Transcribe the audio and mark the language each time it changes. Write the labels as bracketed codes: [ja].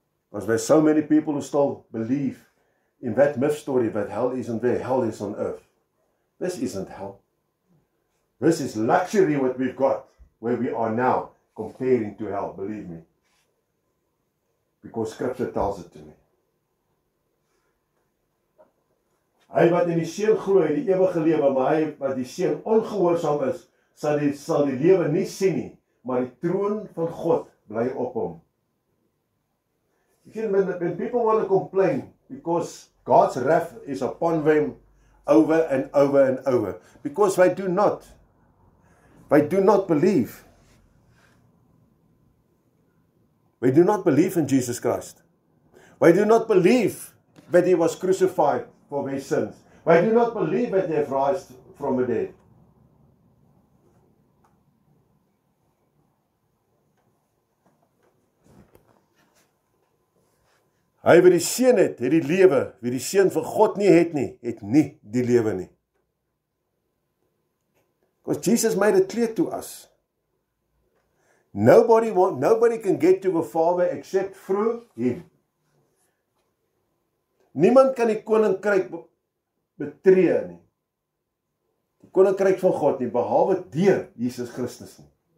[en] Because there's so many people who still believe in that myth story that hell isn't there, hell is on earth. This isn't hell. This is luxury what we've got, where we are now, comparing to hell, believe me. Because Scripture tells it to me. [af] Hy wat in die seun glo, het die ewige lewe, maar hy wat die seun ongehoorsaam is, sal die lewe nie sien nie, maar die troon van God bly op hom. [en] When people want to complain, because God's wrath is upon them over and over and over, because they do not believe. They do not believe in Jesus Christ. They do not believe that He was crucified for their sins. They do not believe that He has risen from the dead. [af] Hy wat die seun het die lewe. Wie die seun van God nie het nie die lewe nie. [en] Because Jesus made it clear to us. Nobody can get to the Father except through Him. [af] Niemand kan die koninkryk betree nie. Die koninkryk van God nie, behalwe deur Jesus Christus nie.